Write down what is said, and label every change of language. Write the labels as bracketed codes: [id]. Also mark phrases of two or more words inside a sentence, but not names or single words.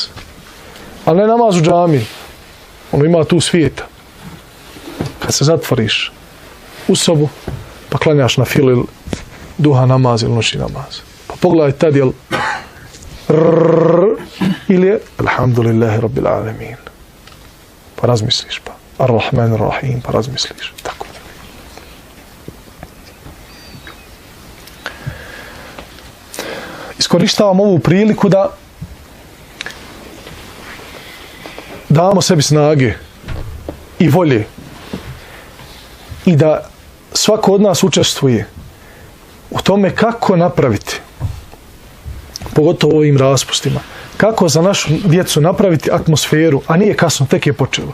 [bs] Ali ne namaz u džamiji. Ono ima tu svijeta. Kad se zatvoriš u sobu, pa klanjaš na filu ili duha namaz ili noći namaz. Pa pogledaj tad jel ili je [ar] الحمد لله رب العالمين. [bs] Pa razmisliš pa. [ar] الرحمن الرحيم, [bs] pa razmisliš. Tako. Iskorištavam ovu priliku da damo sebi snage i volje i da svako od nas učestvuje u tome kako napraviti, pogotovo u ovim raspustima, kako za našu djecu napraviti atmosferu, a nije kasno, tek je počelo.